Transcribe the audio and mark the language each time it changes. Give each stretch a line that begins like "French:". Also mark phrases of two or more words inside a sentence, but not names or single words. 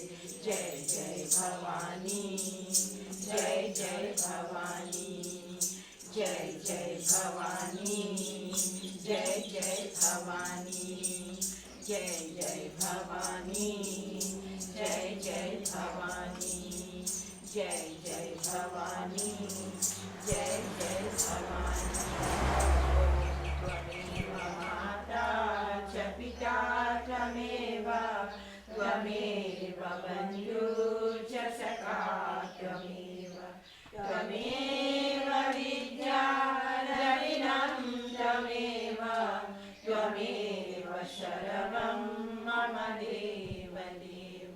Marathi: जय जय भवानी, जय जय भवानी, जय जय भवानी, जय जय भवानी, जय जय भवानी, जय जय भवानी, जय जय भवानी, जय जय भवानी।
Sanskrit: त्वमेव माता च पिता त्वमेव, त्वमेव बन्धु च सखा त्वमेव, त्वमेव विद्या द्रविणं त्वमेव, त्वमेव शरणं मम देव देव।